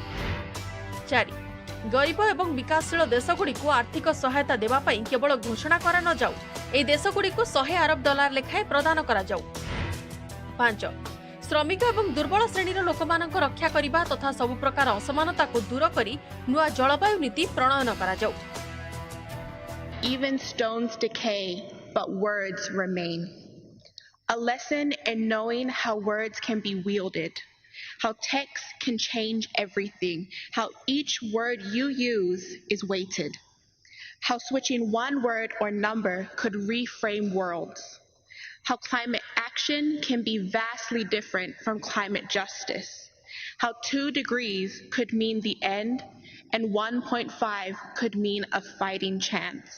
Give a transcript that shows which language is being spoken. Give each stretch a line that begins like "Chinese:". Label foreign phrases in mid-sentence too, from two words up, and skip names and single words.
Odia: 4 ଗରିବ ଏବଂ ବିକାଶଶୀଳ ଦେଶଗୁଡ଼ିକ ଆର୍ଥିକ ସହାୟତା ଦେବା ପାଇଁ କେବଳ ଘୋଷଣା କରା ନ ଯାଉ। ଏ ଦେଶଗୁଡ଼ିକ $100 ଅରବ ଲେଖାଏଁ ପ୍ରଦାନ କରା ଯାଉ। 5 ଶ୍ରମିକ ଏବଂ ଦୁର୍ବଳ ଶ୍ରେଣୀର ଲୋକମାନଙ୍କ ରକ୍ଷା କରିବା ତଥା ସବୁ ପ୍ରକାର ଅସମାନତାକୁ ଦୂର କରି ନୂଆ ଜଳବାୟୁ ନୀତି ପ୍ରଣୟନ କରା ଯାଉ।
English: Even stones decay, but words remain. A lesson in knowing how words can be wielded, how text can change everything, how each word you use is weighted, how switching one word or number could reframe worlds, how climate action can be vastly different from climate justice, how 2 degrees could mean the end and 1.5 could mean a fighting chance.